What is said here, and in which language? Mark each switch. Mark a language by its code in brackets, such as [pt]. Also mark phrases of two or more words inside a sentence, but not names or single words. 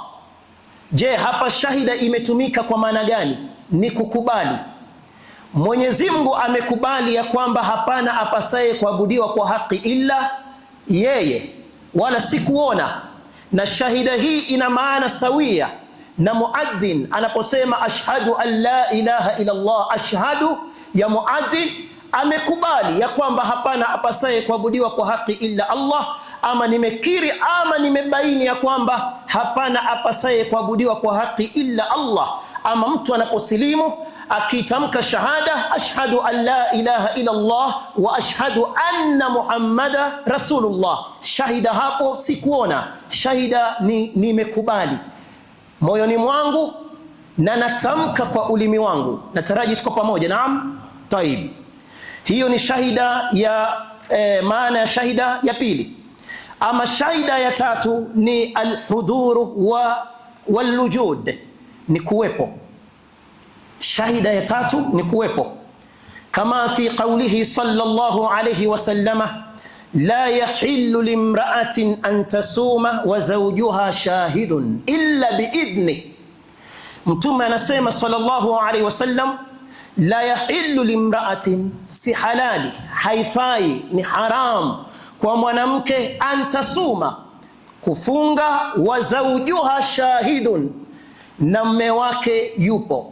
[sw] Je, hapa shahida imetumika kwa maana gani? Ni kukubali. Mwenyezi Mungu amekubali ya kwamba hapana apasaye kuabudiwa kwa haki illa yeye, wala si kuona. Na shahida hii ina maana sawia na muadhin anaposema [ar] أشهد أن لا إله إلا الله. [sw] Ashhadu ya muadhin amekubali ya kwamba hapana apasaye kuabudiwa kwa haki [ar] إلا الله, [sw] ama nimekiri ama nimebaini ya kwamba hapana apasaye kuabudiwa kwa haki [ar] إلا الله. [sw] Ama mtu anaposilimu akitamka shahada [ar] أشهد أن لا إله إلا الله وأشهد أن محمدا رسول الله, [sw] shahida hapo si kuona, shahida ni nimekubali moyoni mwangu na natamka kwa ulimi wangu. Nataraji tuko pamoja. [ar] نعم، طيب. [sw] Hiyo ni shahida ya maana ya shahida ya pili. Ama shahida ya tatu ni [ar] الحضور والوجود, [sw] ni kuwepo. Shahida ya tatu ni kuwepo, kama [ar] في قوله صلى الله عليه وسلم لا يحل لامرأة أن تصوم وزوجها شاهد إلا بإذن. [sw] Mtume anasema [ar] صلى الله عليه وسلم, لا يحل لامرأة, [sw] si halali, haifai, ni haram kwa mwanamke antasuma, kufunga, [ar] وزوجها شاهد, [sw] na mume wake yupo.